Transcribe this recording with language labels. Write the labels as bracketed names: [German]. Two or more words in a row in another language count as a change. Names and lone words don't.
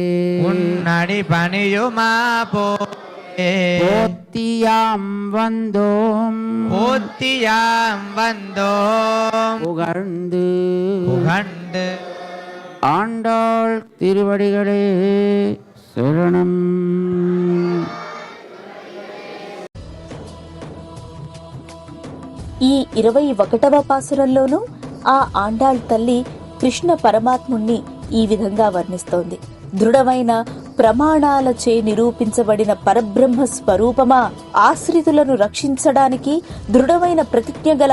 [Tamil] உன் அடி பணியுமா போலே போத்தியாம் வந்தோம் போத்தியாம் வந்தோம் புகழ்ந்து புகழ்ந்து ஆண்டாள் திருவடிகளே சரணம். [Telugu] ఈ 21వ పాసురంలోనూ ఆ ఆండాళ్ తల్లి కృష్ణ పరమాత్ముణ్ణి ఈ విధంగా వర్ణిస్తోంది. దృఢమైన ప్రమాణాలచే నిరూపించబడిన పరబ్రహ్మ స్వరూపమా, ఆశ్రితులను రక్షించడానికి దృఢమైన ప్రతిజ్ఞ గల